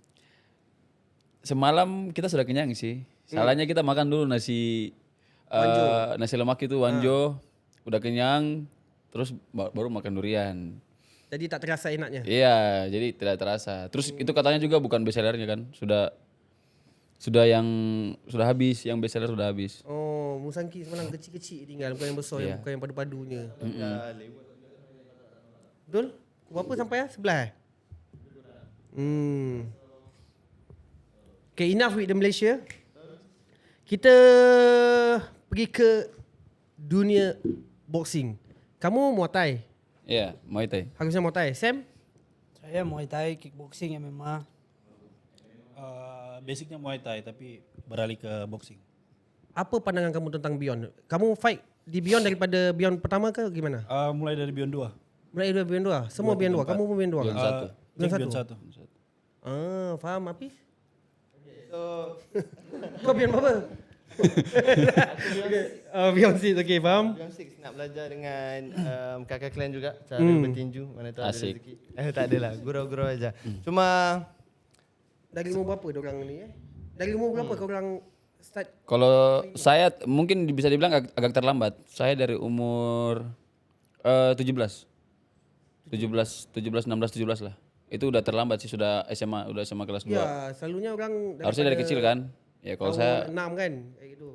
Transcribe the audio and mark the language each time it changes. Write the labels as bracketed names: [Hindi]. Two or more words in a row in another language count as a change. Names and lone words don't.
[Indonesian] semalam kita sudah kenyang sih. Salahnya kita makan dulu nasi nasi lemak itu wanjo, udah kenyang, terus baru makan durian. [Malay] Jadi tak terasa enaknya. [Indonesian] Iya, jadi tidak terasa. Terus itu katanya juga bukan best sellernya kan, sudah habis, yang best seller sudah habis. [Malay] Oh, musangki semalam kecil-kecil tinggal, bukan yang besar, yang bukan yang padu-padunya. Betul? Berapa sampai ya? [English] Sebelah Okay, enough with the Malaysia. [Malay] Kita pergi ke dunia boxing. Kamu Muay Thai. [Indonesian] Iya, Muay Thai. Harusnya Muay Thai. Sam? Saya Muay Thai, kickboxing, MMA. Basicnya Muay Thai tapi beralih ke boxing. [Malay] Apa pandangan kamu tentang Beyond? Kamu fight di Beyond daripada Beyond pertama ke gimana? [Indonesian] Mulai dari Beyond 2. Mulai dari Beyond 2? [Malay] Semua Beyond 2? Kamu pun Beyond 2? [Indonesian] Beyond satu. Beyond 1. [Malay] Faham Hafiz? Kau Beyond berapa? Beyond 6, okay, faham? Beyond 6 nak belajar dengan kakak kalian juga cara bertinju, mana tahu ada [Indonesian] Asik. [Malay] rezeki. Tak adalah, gurau-gurau aja. Cuma Dari umur berapa diorang ni Dari umur berapa korang start? [Indonesian] Kalau saya mungkin bisa dibilang agak terlambat. Saya dari umur 17, 16, 17 lah. Itu udah terlambat sih, sudah SMA kelas 2. [Malay] Ya, selalunya orang [Indonesian] Harusnya dari kecil kan? Ya kalau saya 6 kan? Kayak gitu.